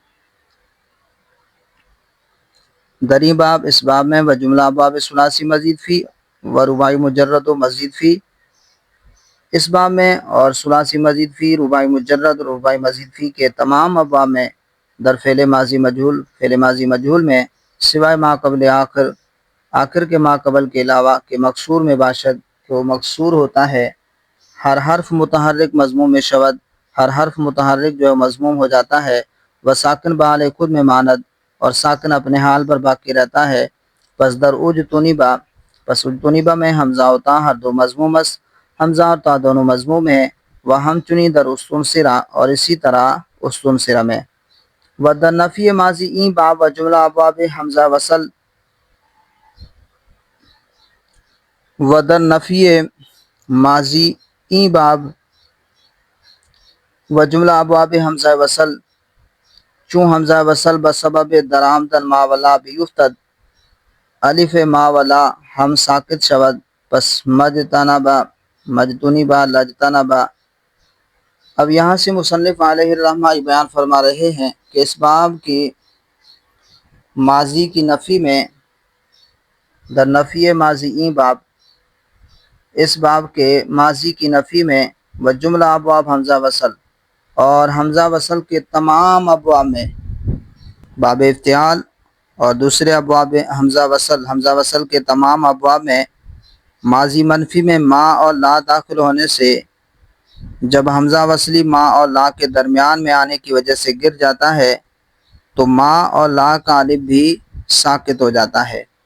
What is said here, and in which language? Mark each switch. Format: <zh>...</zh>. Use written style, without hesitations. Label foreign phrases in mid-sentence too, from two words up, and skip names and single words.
<fa>دریں باب،</fa> <ur>اس باب میں</ur> <fa>و جملہ ابواب ثلاثی مزید فی و رباعی مجرد و مزید فی،</fa> <ur>اس باب میں اور ثلاثی مزید فی، رباعی مجرد اور رباعی مزید فی کے تمام ابواب میں</ur> <fa>در فعل ماضی مجہول،</fa> <ur>فعل ماضی مجہول میں</ur> <fa>سوائے ما قبل آخر،</fa> <ur>آخر کے ما قبل کے علاوہ،</ur> <fa>کہ مکسور میں باشد،</fa> <ur>کہ وہ مکسور ہوتا ہے،</ur> <fa>ہر حرف متحرک مضموم میں شود،</fa> <ur>ہر حرف متحرک جو ہے مضموم ہو جاتا ہے،</ur> <fa>وہ ساکن بحال خود میں ماند</fa> <ur>اور ساکن اپنے حال پر باقی رہتا ہے۔</ur> <fa>پس در اجتنبا،</fa> <ur>پس اجتنبا میں</ur> <fa>حمزہ و تا ہر دو مضموم اس،</fa> <ur>حمزہ اور تا دونوں مضموم ہیں،</ur> <fa>وہ ہم چنی در استنصرہ</fa> <ur>اور اسی طرح استنصرہ میں۔</ur> <fa>و در نفی ماضی این باب و جملہ ابواب حمزہ وصل، و در نفی ماضی این باب و جملہ ابواب حمزہ وصل، چون حمزہ وصل بسبب درآمدن ما ولا بیفتد، الف ما ولا ہم ساکت شود، پس مجتنبا، مجتنبا، لجتنبا۔</fa> <ur>اب یہاں سے مصنف علیہ الرحمہ بیان فرما رہے ہیں کہ اس باب کی ماضی کی نفی میں،</ur> <fa>در نفی ماضی این باب،</fa> <ur>اس باب کے ماضی کی نفی میں</ur> <fa>و جملہ ابواب حمزہ وصل</fa> <ur>اور حمزہ وصل کے تمام ابواب میں، باب افتعال اور دوسرے ابواب حمزہ وصل، حمزہ وصل کے تمام ابواب میں ماضی منفی میں ما اور لا داخل ہونے سے جب حمزہ وصلی ما اور لا کے درمیان میں آنے کی وجہ سے گر جاتا ہے تو ما اور لا کا الف بھی ساکت ہو جاتا ہے۔</ur>